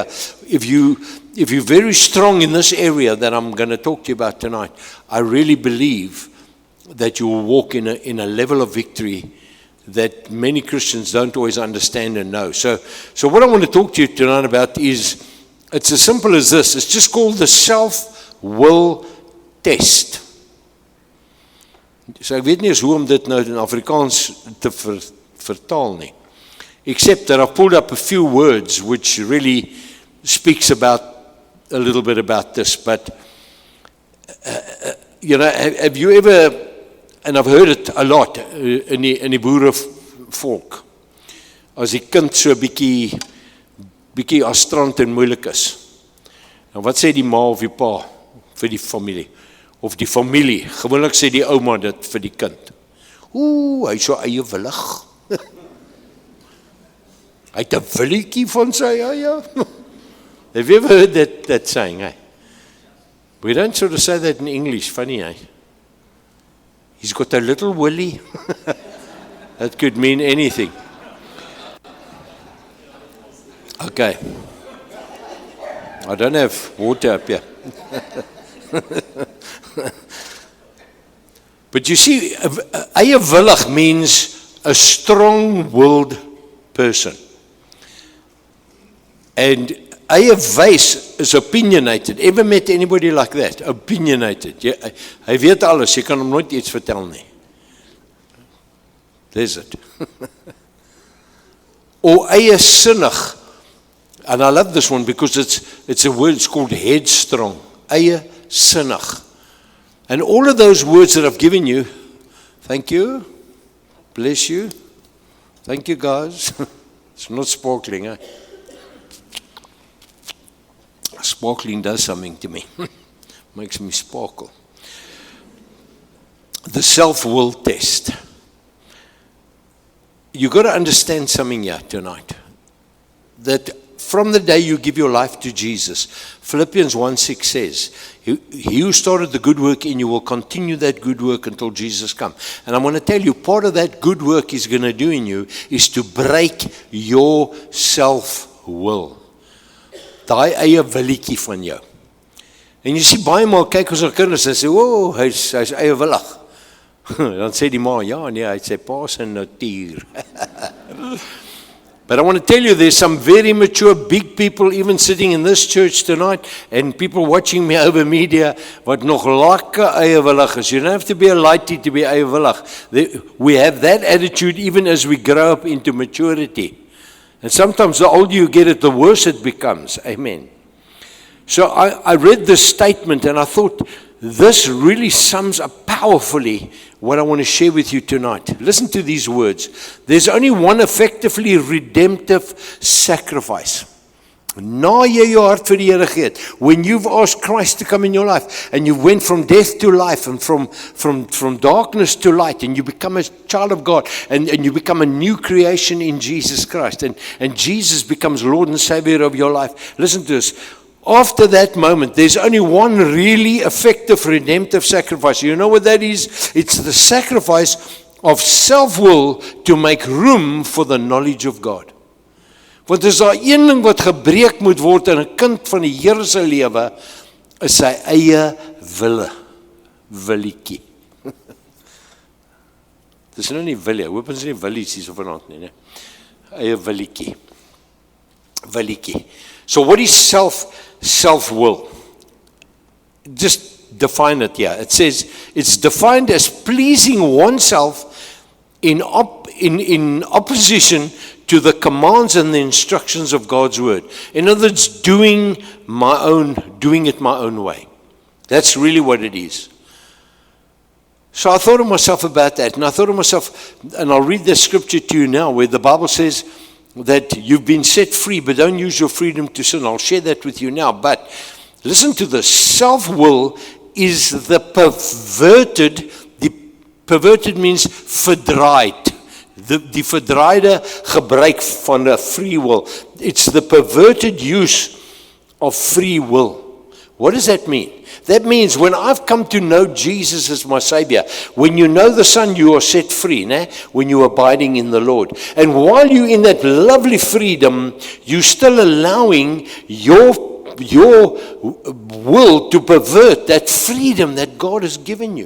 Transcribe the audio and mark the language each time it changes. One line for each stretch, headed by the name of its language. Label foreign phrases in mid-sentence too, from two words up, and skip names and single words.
English: If you're very strong in this area that I'm going to talk to you about tonight, I really believe that you will walk in a level of victory that many Christians don't always understand and know. So what I want to talk to you tonight about is, it's as simple as this. It's just called the self-will test.
Afrikaans: So ek weet nie eens hoe om dit nou in Afrikaans te vertaal nie.
English: Except that I've pulled up a few words which really speaks about a little bit about this. But, have you ever, and I've heard it a lot in
Afrikaans: die boerevolk, as die kind so bietjie astrant en moeilik is. Nou wat sê die ma of die pa vir die familie? Of die familie, gewoonlik sê die ouma dit vir die kind. Hy is so eie willig. Hy het 'n willetjie van sy eie.
English: Have you ever heard that saying? We don't sort of say that in English, funny, He's got a little willy. That could mean anything. Okay. I don't have water up here. But you see,
Afrikaans: eie willig
English: means a strong-willed person. And
Afrikaans: eie wys
English: is opinionated. Ever met anybody like that? Opinionated.
Afrikaans: Hy weet alles, jy kan hom nooit iets vertel nie.
English: There's it. Or
Afrikaans: eie sinnig.
English: And I love this one because it's a word, it's called headstrong.
Afrikaans: Eie sinnig.
English: And all of those words that I've given you, thank you, bless you, thank you guys. It's not sparkling, Sparkling does something to me. Makes me sparkle. The self-will test. You've got to understand something here tonight. That from the day you give your life to Jesus, Philippians 1:6 says, He who started the good work in you will continue that good work until Jesus comes. And I'm going to tell you, part of that good work He's going to do in you is to break your self-will.
Afrikaans: Daai eie willetjie van jou. En jy sien baie maal kyk ons na kinders en sê, hy's eie willig. Dan sê die ma, ja nee, hy het sy pa se natuur.
English: But I want to tell you, there's some very mature, big people even sitting in this church tonight and people watching me over media
Afrikaans: wat nog lekker eie willig is.
English: You don't have to be a lighty to be
Afrikaans: eie willig.
English: We have that attitude even as we grow up into maturity. And sometimes the older you get it, the worse it becomes. Amen. So I read this statement and I thought, this really sums up powerfully what I want to share with you tonight. Listen to these words. There's only one effectively redemptive sacrifice.
Afrikaans: Na jy jou hart vir die Here gee het,
English: when you've asked Christ to come in your life, and you went from death to life, and from darkness to light, and you become a child of God, and you become a new creation in Jesus Christ, and Jesus becomes Lord and Savior of your life. Listen to this. After that moment, there's only one really effective redemptive sacrifice. You know what that is? It's the sacrifice of self-will to make room for the knowledge of God.
Afrikaans: Want as daar een ding wat gebreek moet word in 'n kind van die Here se lewe, is sy eie willetjie. Dis nou nie wille, hoop ons nie willies hier so vanaand nie, Eie willetjie.
English: So what is self-will? Just define it here. It says it's defined as pleasing oneself in opposition to the commands and the instructions of God's word. In other words, doing it my own way. That's really what it is. So I thought of myself about that, and I thought of myself, and I'll read the scripture to you now, where the Bible says that you've been set free, but don't use your freedom to sin. I'll share that with you now. But listen to this. Self-will is the perverted means verdraaid.
Afrikaans: Die verdraaide gebruik van 'n
English: free will. It's the perverted use of free will. What does that mean? That means when I've come to know Jesus as my Savior, when you know the Son, you are set free, when you're abiding in the Lord. And while you're in that lovely freedom, you're still allowing your will to pervert that freedom that God has given you.